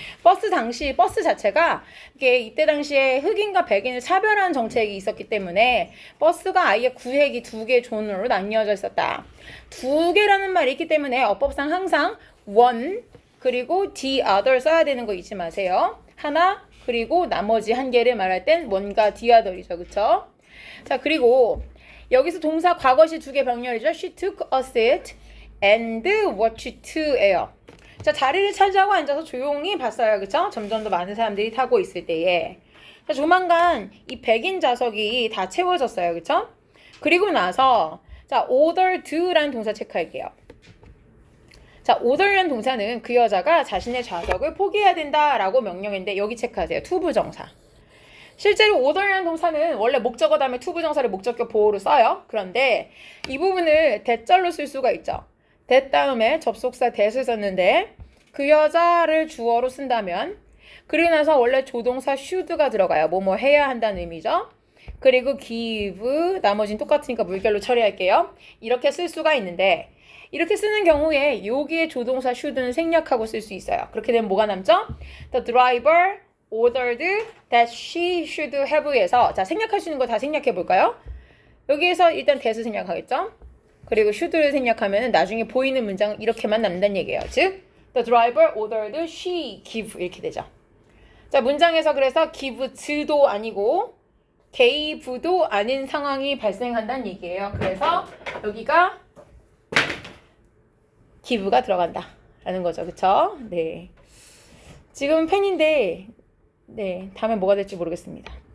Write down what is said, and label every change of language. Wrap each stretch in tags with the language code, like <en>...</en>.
<ko>버스 자체가 이게 이때 당시에 흑인과 백인을 차별하는 정책이 있었기 때문에 버스가 아예 구획이 두 개 존으로 나뉘어져 있었다. 두 개라는 말이 있기 때문에 어법상 항상 one 그리고 the other 써야 되는 거 잊지 마세요. 하나 그리고 나머지 한 개를 말할 땐 뭔가 the other이죠. 그쵸? 자, 그리고 여기서 동사 과거시 두 개 병렬이죠.</ko> <en>She took a seat and watched to예요.</en> <ko>자, 자리를 차지하고 앉아서 조용히 봤어요. 그쵸? 점점 더 많은 사람들이 타고 있을 때에. 자, 조만간 이 백인 좌석이 다 채워졌어요. 그쵸? 그리고 나서 자, order to라는 동사 체크할게요. 자, order라는 동사는 그 여자가 자신의 좌석을 포기해야 된다라고 명령했는데 여기 체크하세요. 투부정사. 실제로 order라는 동사는 원래 목적어 다음에 투부정사를 목적격 보호로 써요. 그런데 이 부분을 대절로 쓸 수가 있죠. that 다음에 접속사 that을 썼는데 그 여자를 주어로 쓴다면 그리고 나서 원래 조동사 should가 들어가요. 뭐뭐 해야 한다는 의미죠. 그리고 give 나머지는 똑같으니까 물결로 처리할게요. 이렇게 쓸 수가 있는데 이렇게 쓰는 경우에 여기에 조동사 should는 생략하고 쓸 수 있어요. 그렇게 되면 뭐가 남죠? The driver ordered that she should have 에서 자, 생략할 수 있는 거 다 생략해 볼까요? 여기에서 일단 that을 생략하겠죠? 그리고 should를 생략하면 나중에 보이는 문장 이렇게만 남는다는 얘기예요.</ko> <en>즉, the driver ordered she give</en> <ko>이렇게 되죠. 자, 문장에서 그래서 give to도 아니고 gave도 아닌 상황이 발생한다는 얘기예요. 그래서 여기가 give가 들어간다 라는 거죠. 그쵸? 네. 지금 팬인데 네, 다음에 뭐가 될지 모르겠습니다.</ko>